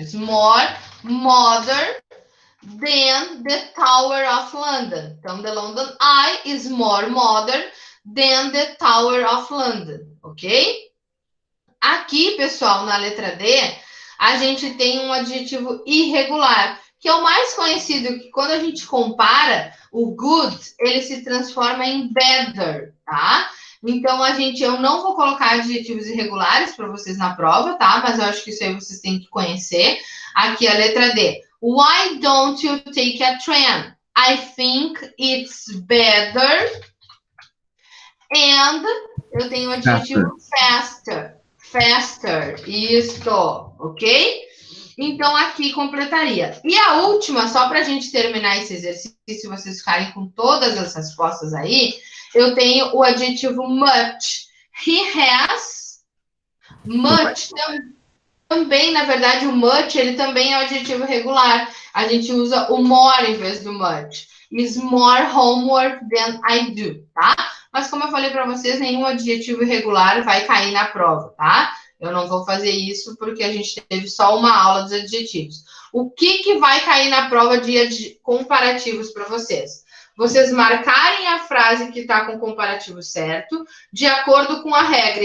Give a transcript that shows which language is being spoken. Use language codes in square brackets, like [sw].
[en] It's more modern than the Tower of London. Então, the London Eye is more modern than the Tower of London, ok? [pt] Aqui, pessoal, na letra D, a gente tem um adjetivo irregular, que é o mais conhecido, que quando a gente compara, o good, ele se transforma em better, tá? Então, eu não vou colocar adjetivos irregulares para vocês na prova, tá? Mas eu acho que isso aí vocês têm que conhecer. Aqui a letra D. [en] Why don't you take a train? I think it's better. [pt] And eu tenho o adjetivo faster. Faster. Isto, ok? Então, aqui completaria. E a última, só para a gente terminar esse exercício, vocês ficarem com todas as respostas aí, eu tenho o adjetivo much. [en] He has much. [pt] Também, na verdade, o much, ele também é um adjetivo regular. A gente usa o more em vez do much. [en] Is more homework than I do, tá? [pt] Mas como eu falei para vocês, nenhum adjetivo irregular vai cair na prova, tá? Eu não vou fazer isso porque a gente teve só uma aula dos adjetivos. O que vai cair na prova de comparativos para vocês? Vocês marcarem a frase que está com o comparativo certo, de acordo com a regra.